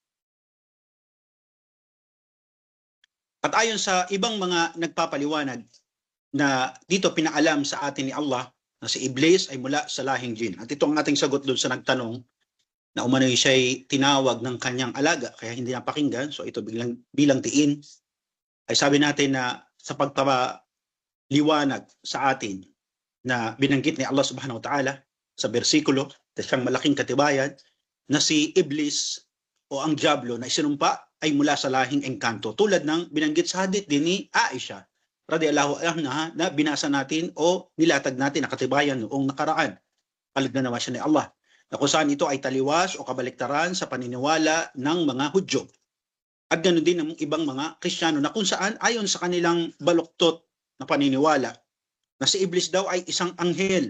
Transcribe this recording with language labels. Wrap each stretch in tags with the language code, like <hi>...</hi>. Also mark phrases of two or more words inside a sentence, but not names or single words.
<tl>At ayon sa ibang mga nagpapaliwanag na dito pinaalam sa atin ni Allah na si Iblis ay mula sa lahing jin. At ito ang ating sagot doon sa nagtanong na umano'y siya'y tinawag ng kanyang alaga kaya hindi napakinggan. So ito bilang tiin ay sabi natin na sa pagpapaliwanag sa atin na binanggit ni Allah</tl> <ar>سبحانه وتعالى</ar> <tl>sa bersikulo na siyang malaking katibayan na si Iblis o ang Diablo na isinumpa ay mula sa lahing engkanto tulad ng binanggit sa hadith din ni Aisha</tl> <ar>رضي الله عنها</ar> <tl>na binasa natin o nilatag natin na katibayan noong nakaraan. Palad na naman siya ni Allah na kung saan ito ay taliwas o kabaliktaran sa paniniwala ng mga Hudyo. At ganoon din ng ibang mga Kristiyano na kung saan ayon sa kanilang baluktot na paniniwala na si Iblis daw ay isang anghel.</tl>